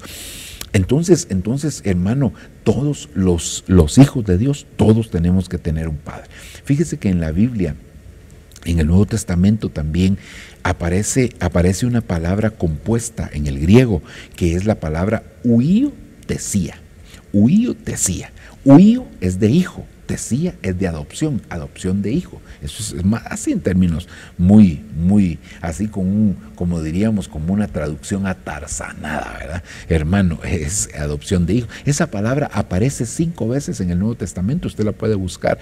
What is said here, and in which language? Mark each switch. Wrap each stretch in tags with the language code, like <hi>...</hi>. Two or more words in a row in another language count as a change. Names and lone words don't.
<es>Entonces, hermano, todos los hijos de Dios, todos tenemos que tener un padre. Fíjese que en la Biblia, en el Nuevo Testamento también aparece una palabra compuesta en el griego, que es la palabra</es> <el>huio tesía. Huio tesía.</el> <es>Huio es de hijo, tesía es de adopción de hijo. Eso es más, así en términos muy, así como diríamos, como una traducción atarzanada, ¿verdad? Hermano, es adopción de hijo. Esa palabra aparece 5 veces en el Nuevo Testamento, usted la puede buscar.</es>